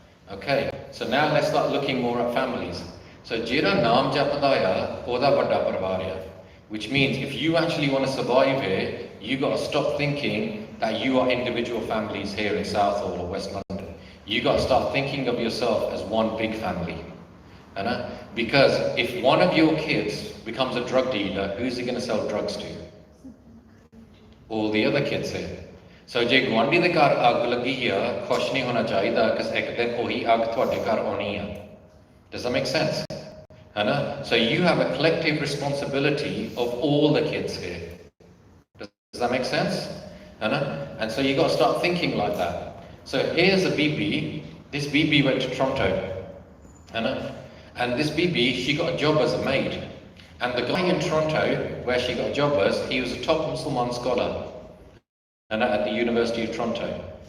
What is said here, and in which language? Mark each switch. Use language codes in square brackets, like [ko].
[en] Okay, so now let's start looking more at families. So Jira Naam Japadaya Oda Vada Parvarya, which means if you actually want to survive here, you've got to stop thinking that you are individual families here in Southall or West London. You've got to start thinking of yourself as one big family. Because if one of your kids becomes a drug dealer, who's he going to sell drugs to? All the other kids here. [pa] So ਜੇ ਗੁਆਂਢੀ ਦੇ ਘਰ ਅੱਗ ਲੱਗੀ ਆ, ਖੁਸ਼ ਨਹੀਂ ਹੋਣਾ ਚਾਹੀਦਾ ਕਿ ਇੱਕ ਦਿਨ ਉਹੀ ਅੱਗ ਤੁਹਾਡੇ ਘਰ ਆਉਣੀ ਆ. [en] Does that make sense? So you have a collective responsibility of all the kids here. Does that make sense? And so you got to start thinking like that. So here's a BB. This BB went to Toronto. And this BB, she got a job as a maid. And the guy in Toronto, where she got a job as, he was a top Muslim scholar at the University of Toronto.